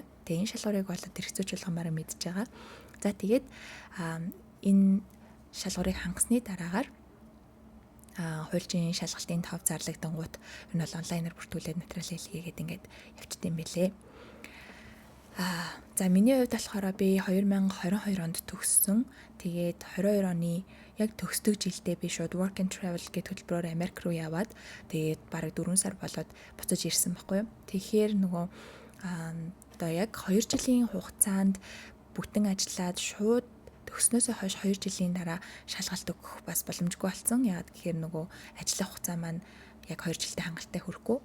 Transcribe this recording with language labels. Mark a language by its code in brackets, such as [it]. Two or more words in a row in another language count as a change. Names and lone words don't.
[mn] Тэгээ энэ шалгуурыг бол эрх зүйч болгомоор мэдж байгаа. За тэгээд энэ шалгуурыг хангасны дараагаар хуульчийн шалгалтын тов зарлагдангууд энэ бол онлайнаар бүртгүүлээд материал хэлгээгээд ингээд явчихсан байлээ. За миний хувьд болохоор би 2022 онд төгссөн. Тэгээд 22 оны яг төгсдөг жилдээ би шууд [en] work and travel [mn] гэдэг хөтөлбөрөөр Америк руу яваад тэгээд бараг 4 сар болоод буцаж ирсэн байхгүй юу. Тэгэхээр нөгөө одоо яг 2 жилийн хугацаанд бүтэн ажиллаад шууд төгснөөсөө хойш 2 жилийн дараа шалгалт өгөх бас боломжгүй болсон. Яагаад гэхээр нөгөө ажлын хугацаа маань яг 2 жилдээ хангалттай хүрэхгүй.